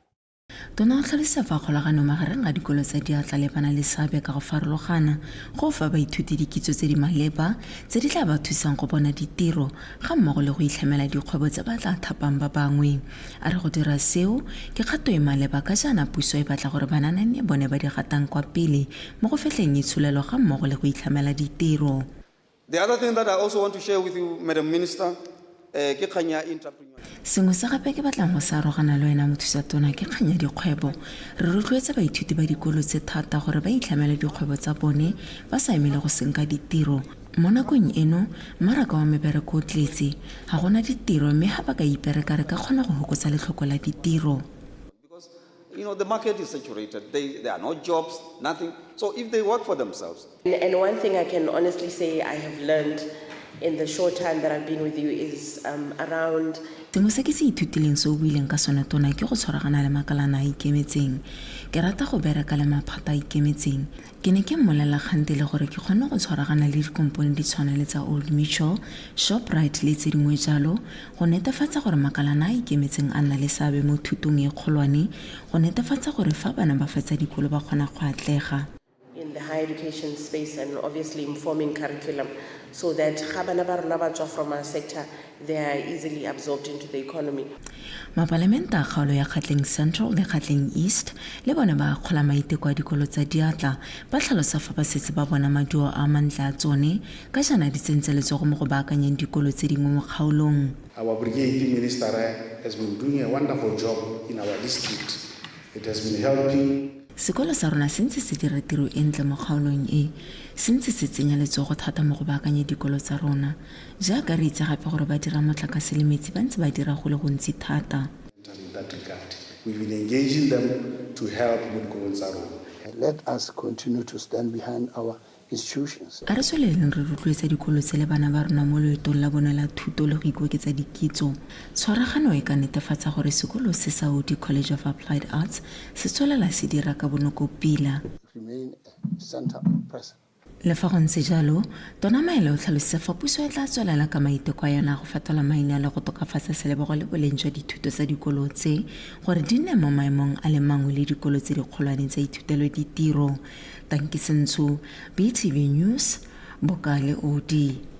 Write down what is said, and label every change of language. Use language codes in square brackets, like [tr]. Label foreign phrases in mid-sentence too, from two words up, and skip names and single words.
[tn] Tona o tlhalisa fa kgolagano magareng a dikolo tsa diatla le bana le seabe ka go farologana go fa baithuti dikitso tse di maleba tse di tla ba thusang go bona ditiro ga mmogo le go itlhamela dikgwebo tse ba tla thapang ba bangwe. A re go dira seo ke kgato e maleba ka jaana puso e batla gore bananane bone ba di gatang kwa pele mo go fetleng itshulelo ga mmogo le go itlhamela ditiro. [en] The other thing that I also want to share with you, Madam Minister, [tn] ke kganya entrepreneur. Sengwe se gape ke batlang go sa arogana le wena mothusa tona ke kganya dikgwebo. Re rotloetsa baithuti ba dikolo tse thata gore ba itlhamele dikgwebo tsa bone ba sa emele go senka ditiro. Mo nakong eno mmaraka wa mebereko o tletse ga gona ditiro mme ga ba ka ipereka re ka kgona go hokotsa letlhoko la ditiro. [en] You know, the market is saturated. There are no jobs, nothing. So if they work for themselves. And one thing I can honestly say I have learned in the short time that I've been with you is around. [tn] Sengwe se ke se ithutileng se o buileng ka sone tona ke go tshwaragana le makalana a ikemetseng. Ke rata go bereka le maphata a ikemetseng. Ke ne ke mmolela kgante le gore ke kgone go tshwaragana le dikompone di tshwana le tsa Old Mutual, Shoprite le tse dingwe jalo go netefatsa gore makalana a ikemetseng a nna le seabe mo thutong e kgolwane go netefatsa gore fa bana ba fetsa dikolo ba kgona go atlega. [en] In the higher education space and obviously informing curriculum so that [tn] bana ba rona ba tswa [en] from our sector they are easily absorbed into the economy. [tn] Mapalamenta a kgaolo ya Kgatleng Central le Kgatleng East le bone ba kgola maiteko a dikolo tsa diatla ba tlhalosa fa ba setse ba bona maduo a mantla a tsone ka jana di tsentse letsogo mo go baakanyeng dikolo tse dingwe mo kgaolong. [en] Our brigade minister has been doing a wonderful job in our district. It has been helping. [tn] Sekolo sa rona se ntse se dira tiro e ntle mo kgaolong e se ntse se tsenya letsogo thata mo go baakanya dikolo tsa rona jaaka re itse gape gore ba dira motlakase le metsi ba ntse ba dira go le gontsi thata. [en] In that regard, we've been engaging them to help with [tn] dikolong tsa rona. [en] Let us continue to stand behind our institutions. [tn] A re tsweleleng re rotloetsa dikolo tse le bana ba rona mo leetong la bona la thuto le go ikoketsa dikitso. Tshwaragano e ka netefatsa gore sekolo se sa Odi College of Applied Arts se tswelela se dira ka bonoko pila. [en] Remain a center of presence. [tn] Le fa go ntse jalo tona Maele o tlhalositse fa puso e tla tswelela ka maiteko a yona go fetola maina le go tokafatsa selebogo le boleng jwa dithuto tsa dikolo tse gore di nne mo maemong a le mangwe le dikolo tse di kgolwane tsa ithutelo ditiro. Tanki Sentsho, BTV News, Bokale Odi.